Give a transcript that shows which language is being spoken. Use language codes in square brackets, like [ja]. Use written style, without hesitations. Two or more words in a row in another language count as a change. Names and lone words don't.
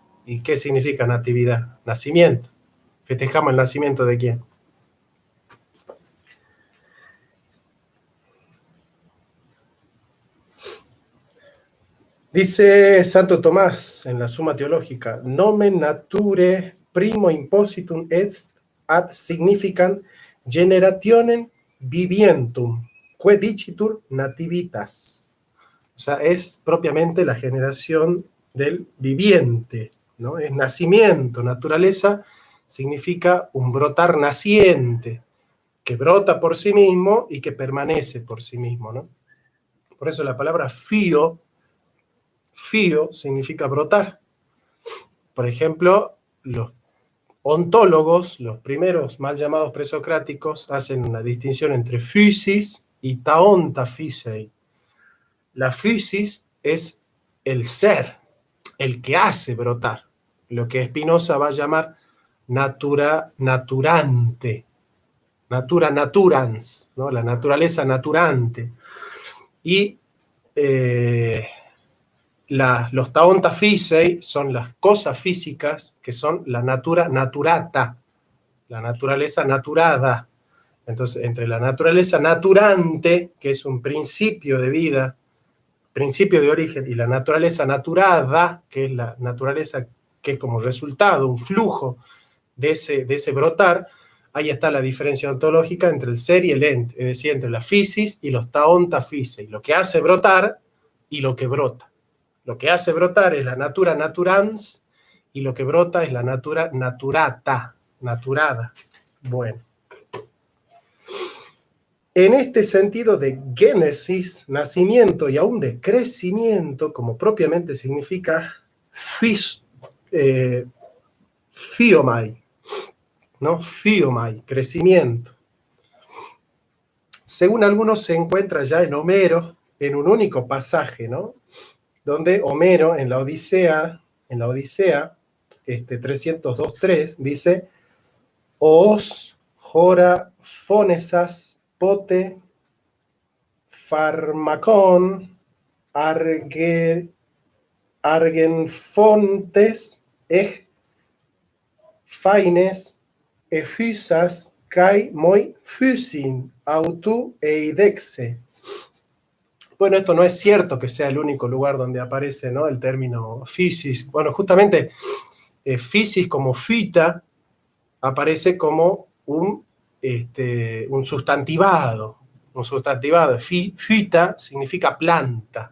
[es] ¿Y qué significa natividad? Nacimiento. ¿Festejamos el nacimiento de quién? Dice Santo Tomás en la Suma Teológica: [la] nomen nature primo impositum est ad significant generationem vivientum, que dicitur nativitas. [es] O sea, es propiamente la generación del viviente, ¿no? Es nacimiento. Naturaleza significa un brotar naciente, que brota por sí mismo y que permanece por sí mismo, ¿no? Por eso la palabra fío significa brotar. Por ejemplo, los ontólogos, los primeros mal llamados presocráticos, hacen una distinción entre physis y [el] τὰ ὄντα φύσει. [es] La physis es el ser, el que hace brotar, lo que Spinoza va a llamar natura naturante, [la] natura naturans, [es] ¿no? La naturaleza naturante. Y los [el] τὰ ὄντα φύσει [es] son las cosas físicas que son la [la] natura naturata, [es] la naturaleza naturada. Entonces, entre la naturaleza naturante, que es un principio de vida, principio de origen, y la naturaleza naturada, que es la naturaleza que es como resultado, un flujo de ese brotar, ahí está la diferencia ontológica entre el ser y el ente, es decir, entre la physis y los [el] τὰ ὄντα φύσει, [es] lo que hace brotar y lo que brota. Lo que hace brotar es la [la] natura naturans [es] y lo que brota es la [la] natura naturata, [es] naturada. Bueno. En este sentido de génesis, nacimiento y aún de crecimiento, como propiamente significa fiomai, ¿no? Fiomai, crecimiento. Según algunos se encuentra ya en Homero, en un único pasaje, ¿no? Donde Homero en la Odisea 302.3 dice: [el] ὣς ἄρα φωνήσας πόρε φάρμακον ἀργεϊφόντης γαίης ἐρύσας καί μοι φύσιν αὐτοῦ ἔδειξε. [es] Bueno, esto no es cierto que sea el único lugar donde aparece, ¿no?, el término physis. Bueno, justamente physis como fita aparece como un sustantivado. Un sustantivado. Fita significa planta.